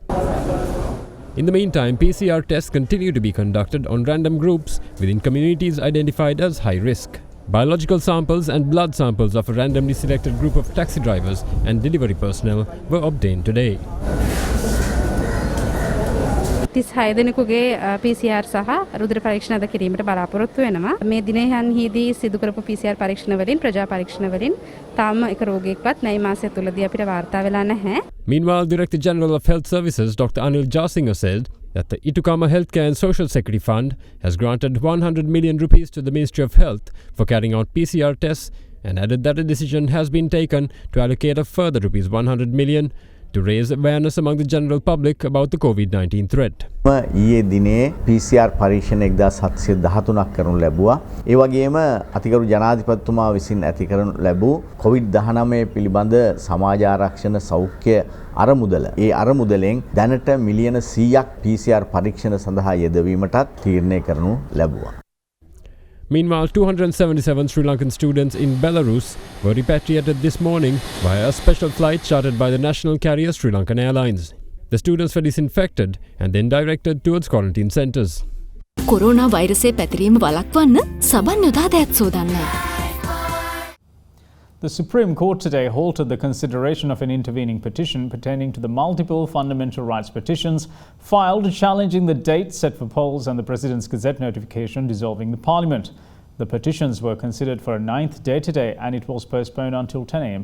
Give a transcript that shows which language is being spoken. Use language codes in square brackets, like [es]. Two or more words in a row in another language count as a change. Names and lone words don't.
[en] In the meantime, PCR tests continue to be conducted on random groups within communities identified as high risk. Biological samples and blood samples of a randomly selected group of taxi drivers and delivery personnel were obtained today. [si] 36 දෙනෙකුගේ PCR සහ රුධිර පරීක්ෂණ අද කිරීමට බලාපොරොත්තු වෙනවා. මේ දිනයන්හිදී සිදු කරපු PCR පරීක්ෂණ වලින් ප්‍රජා පරීක්ෂණ වලින් තාම එක රෝගියෙක්වත් නැයි මාසය තුලදී අපිට වාර්තා වෙලා නැහැ. [en] Meanwhile, Director General of Health Services Dr. Anil Jasinger said that the Itukama Healthcare and Social Security Fund has granted 100 million rupees to the Ministry of Health for carrying out PCR tests and added that a decision has been taken to allocate a further rupees 100 million to raise awareness among the general public about the COVID-19 threat. [si] ඊයේ දිනේ PCR පරීක්ෂණ 1713ක් කරනු ලැබුවා. ඒ වගේම අතිගරු ජනාධිපතිතුමා විසින් ඇති කරනු ලැබූ COVID-19 පිළිබඳ සමාජ ආරක්ෂණ සෞඛ්‍ය අරමුදල. ඒ අරමුදලෙන් දැනට මිලියන 100ක් PCR පරීක්ෂණ සඳහා යෙදවීමටත් තීරණය කරනු ලැබුවා. [en] Meanwhile, 277 Sri Lankan students in Belarus were repatriated this morning via a special flight chartered by the national carrier Sri Lankan Airlines. The students were disinfected and then directed towards quarantine centres. [si] කොරෝනා වෛරසය පැතිරීම වළක්වන්න සබන් යොදා දෑත් සෝදන්න. [en] The Supreme Court today halted the consideration of an intervening petition pertaining to the multiple fundamental rights petitions filed challenging the date set for polls and the President's Gazette notification dissolving the Parliament. The petitions were considered for a 9th day today and it was postponed until 10 a.m.